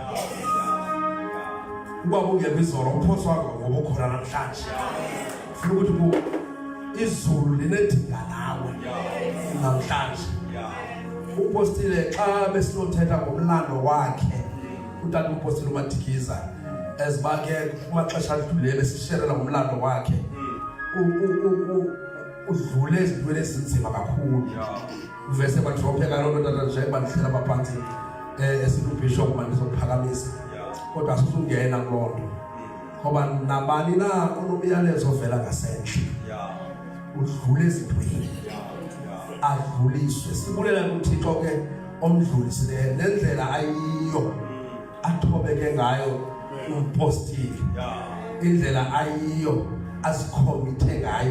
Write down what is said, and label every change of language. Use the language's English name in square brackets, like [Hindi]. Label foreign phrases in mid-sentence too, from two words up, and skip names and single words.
[Xhosa] uba ungekho izolo uphoswanga ngoba ukhona namhlanje funa ukuthi izulu linedinga nawe namhlanje upostile xa besinothetha ngomlando wakhe utata upostile uMadikiza ezibake kumaxesha adlule besisherela ngomlando wakhe udlule ezintweni ezinzima kakhulu uvese badropheka loo nto tata nje bandihlela baphansi esingubishop mandizophakamisa kodwa asizungena kuloo nto ngoba nabani na unomyalezo ovela ngasentla udlule ezintweni adluliswe sibulela kuThixo ke omdlulisileyo nendlela ayiyo athobeke ngayo umpostile indlela ayiyo azikhomithe ngayo